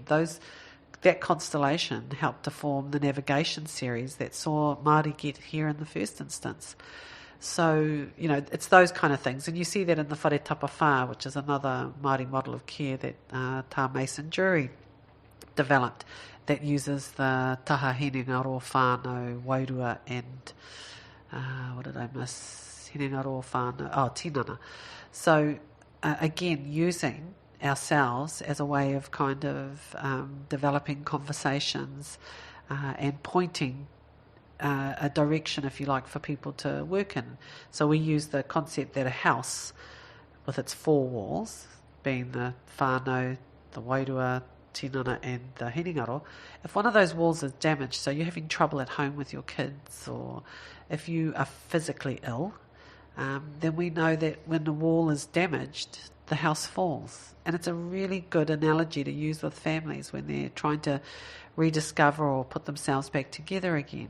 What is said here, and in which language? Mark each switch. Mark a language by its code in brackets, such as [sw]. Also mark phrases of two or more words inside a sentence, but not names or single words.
[en] That constellation helped to form the navigation series that saw Māori get here in the first instance. So, it's those kind of things. And you see that in the Whare Tapa Whā, which is another Māori model of care that Tā Mason Jury developed, that uses the [mi] taha, hinengaro, whānau, wairua, [en] and what did I miss? [mi] Hinengaro, whānau, tinana. [en] So, again, using ourselves as a way of kind of developing conversations and pointing a direction, if you like, for people to work in. So we use the concept that a house with its 4 walls, being the whānau, the wairua, tinana, and the hinengaro, if one of those walls is damaged, so you're having trouble at home with your kids, or if you are physically ill, then we know that when the wall is damaged, the house falls. And it's a really good analogy to use with families when they're trying to rediscover or put themselves back together again.